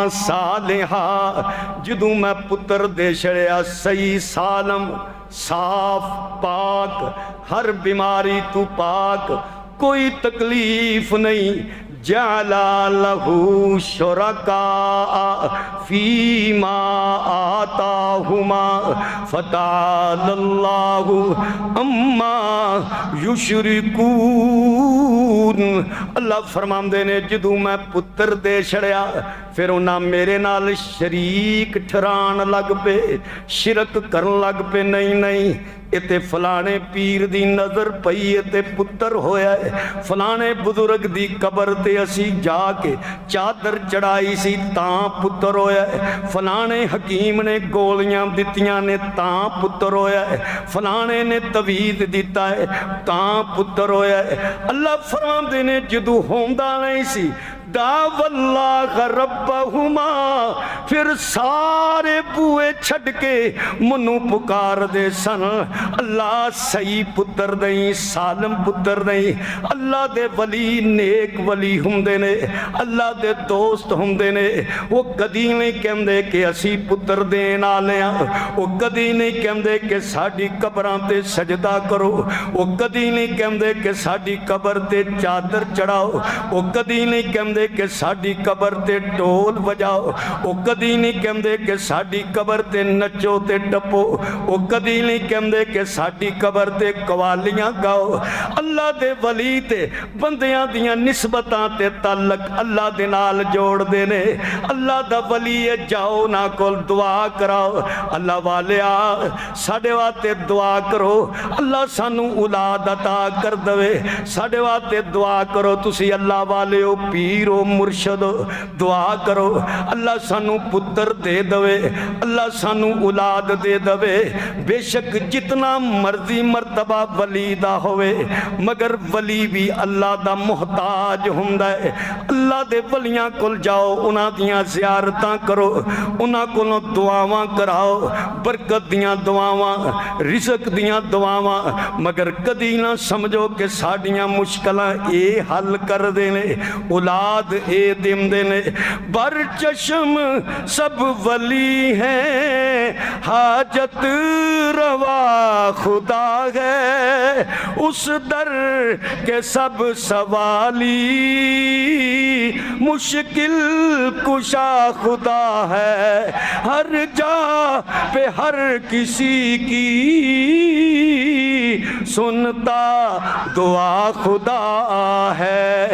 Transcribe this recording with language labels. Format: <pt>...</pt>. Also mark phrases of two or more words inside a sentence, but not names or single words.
<pa>صالحا، جدوں میں پتر دے چھڑیا صحیح سالم صاف پاک، ہر بیماری تو پاک، کوئی تکلیف نہیں،</pa> <ar>جعلا لہو شرکاء فیما آتاہما فتعالی اللہ اما یشرکون۔</ar> <pa>اللہ فرماندے نے جدوں میں پتر دے چھڑیا پھر انہاں میرے نال شریک ٹھران لگ پے، شرک کرن لگ پے، نہیں اتے فلانے پیر دی نظر پئی اتے پتر ہویا ہے، فلانے بزرگ دی قبر تے اسی جا کے چادر چڑھائی سی تاں پتر ہویا ہے، فلانے حکیم نے گولیاں دتیاں نے تاں پتر ہویا ہے، فلانے نے تویز دیتا ہے تاں پتر ہویا ہے۔ اللہ فرماندے نے جدو ہوندا نہیں سی</pa> <ar>دعو اللہ ربہما،</ar> <pa>پھر سارے بوئے چھڑ کے منو پکار دے سن اللہ صحیح پتر دیں، سالم پتر دیں۔ اللہ دے ولی نیک ولی ہندے نے، اللہ دے دوست ہندے نے، وہ کدی نہیں کہندے کہ اسی پتر دین آلے ہیں، وہ کدی نہیں کہندے کہ ساڑی قبران تے سجدہ کرو، وہ کدی نہیں کہندے کہ ساڑی قبر تے چادر چڑھاؤ، وہ کدی نہیں کہندے کہ ساڑی قبر تے ٹول بجاؤ، وہ کدی نہیں کہندے کہ ساڑی قبر تے نچو تے ٹپو، وہ کدی نہیں کہندے کہ ساڑی قبر تے قوالیاں گاؤ۔ اللہ دے ولی تے بندیاں دیاں نسبتاں تے تعلق اللہ دے نال جوڑ دینے۔ اللہ دا ولی ہے جاؤ نا کول دعا کراؤ، اللہ والے ساڑے واتے دعا کرو، اللہ سانو اولاد عطا کر دوے، ساڑے واتے دعا کرو، تسی اللہ والے ہو پیر ہو مرشد ہو، دعا کرو اللہ سانو پتر دے دوے، اللہ سانو اولاد دے دوے۔ بے شک جتنا مرضی مرتبہ ولی دا ہوئے مگر ولی بھی اللہ دا محتاج ہوندا ہے۔ اللہ دے ولیاں کول جاؤ، انہاں دیاں زیارتاں کرو، انہاں کولوں دعاواں کراؤ، برکت دیاں دعاواں، رزق دیاں دعاواں، مگر کدی نہ سمجھو کہ ساڑیاں مشکلاں اے حل کر دینے، اولاد اے دم دینے۔</pa> <ur>بر چشم سب ولی ہیں، حاجت روا خدا ہے، اس در کے سب سوالی، مشکل کشا خدا ہے، ہر جا پہ ہر کسی کی سنتا دعا خدا ہے۔</ur>